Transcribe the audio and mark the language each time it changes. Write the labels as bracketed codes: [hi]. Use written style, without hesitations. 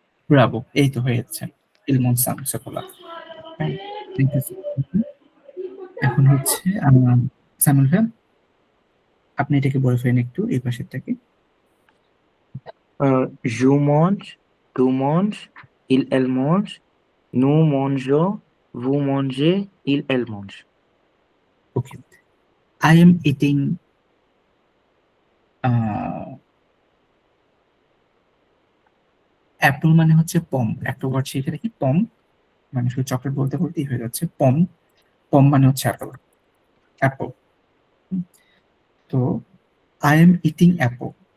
[bn] Bravo এই তো হয়ে যাচ্ছে ইলমন সাম সকলা থ্যাংক ইউ এখন হচ্ছে সামুল ভাই আপনি এটাকে বলে ফেলেন একটু এই পাশেরটাকে [fr] Je mange, tu manges, elle mange, nous mangeons, vous mangez, elle mange. [bn] Okay [en] I am eating apple [bn] মানে হচ্ছে পম একটা ওয়ার্ড শিখে রাখি পম মানে শুধু চকলেট বলতে বলতেই হয়ে যাচ্ছে পম পম মানে হচ্ছে অ্যাপল অ্যাপল তো আই এম ইটিং অ্যাপল